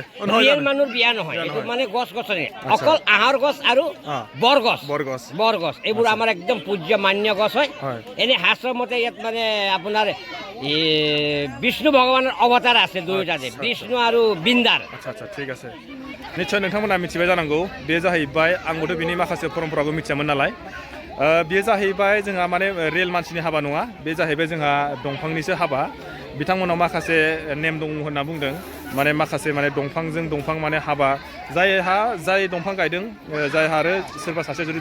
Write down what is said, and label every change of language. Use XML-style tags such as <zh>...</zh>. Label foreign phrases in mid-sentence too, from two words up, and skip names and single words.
<as>এইটো মানে গছ-গছনি অকল আহাৰ গছ আৰু বৰগছ এইবোৰ আমাৰ একদম পূজ্য মান্য গছ হয় এনে শাস্ত্ৰৰ মতে ইয়াত মানে আপোনাৰ বিষ্ণু ভগৱানৰ অৱতাৰ আছে দুয়োটাতে বিষ্ণু আৰু বৃন্দাৰ আচ্ছা ঠিক আছে নিশ্চয়</as> <brx>नोंथांमोना मिथिबाय जानांगौ बे जाहैबाय आंबोथ' बिनि माखासे परम्पराखौ मिथियामोन नालाय बेयो जाहैबाय जोंहा माने रेल मानसिनि हाबा नङा बे जाहैबाय जोंहा दंफांनिसो हाबा बिथांमोनाव माखासे नेम दं होनना बुंदों माने माखासे माने दंफांजों दंफां माने हाबा जाय दंफां गायदों जायहा आरो सोरबा सासे जुदि</brx>